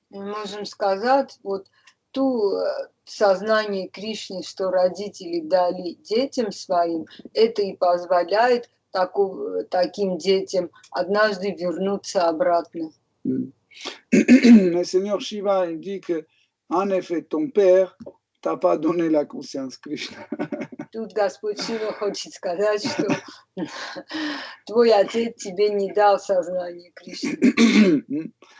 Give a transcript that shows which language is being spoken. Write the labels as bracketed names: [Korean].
[Russian] Мы можем сказать, вот ту сознание Кришны, что родители дали детям своим, это и позволяет таким детям однажды вернуться обратно. [French] Le Seigneur Shiva, il dit que, en effet, ton père t'a pas donné la conscience Krishna. [Russian] Тут Господь Шива хочет сказать, что твой отец тебе не дал сознание Кришны.